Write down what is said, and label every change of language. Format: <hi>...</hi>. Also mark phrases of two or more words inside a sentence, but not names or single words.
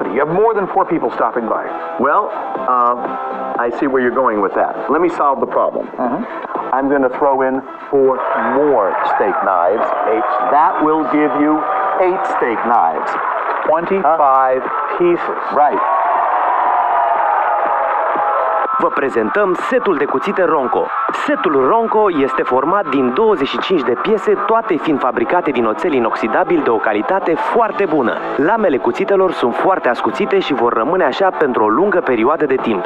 <en>You have more than 4 people stopping by. Well, I see where you're going with that. Let me solve the problem. I'm going to throw in 4 more steak knives. That will give you 8 steak knives. 25 pieces. Right.</en> <ro>Vă prezentăm setul de cuțite Ronco. Setul Ronco este format din 25 de piese, toate fiind fabricate din oțel inoxidabil de o calitate foarte bună. Lamele cuțitelor sunt foarte ascuțite și vor rămâne așa pentru o lungă perioadă de timp.</ro>